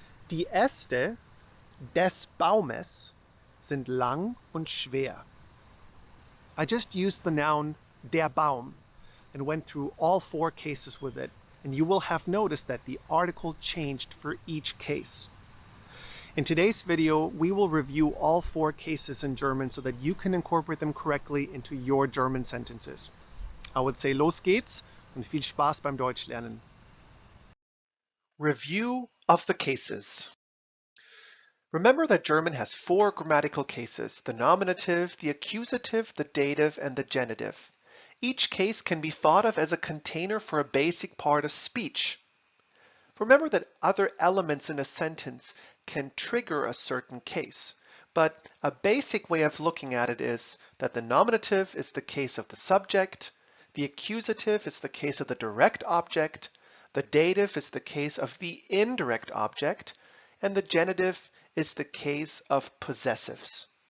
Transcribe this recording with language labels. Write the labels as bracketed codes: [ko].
[de] Die Äste des Baumes sind lang und schwer. [en] I just used the noun der Baum and went through all 4 cases with it, and you will have noticed that the article changed for each case. In today's video, we will review all 4 cases in German so that you can incorporate them correctly into your German sentences. I would say [de] los geht's und viel Spaß beim Deutschlernen. [en] Review of the cases. Remember that German has 4 grammatical cases: the nominative, the accusative, the dative, and the genitive. Each case can be thought of as a container for a basic part of speech. Remember that other elements in a sentence can trigger a certain case, but a basic way of looking at it is that the nominative is the case of the subject, the accusative is the case of the direct object, the dative is the case of the indirect object, and the genitive is the case of possessives.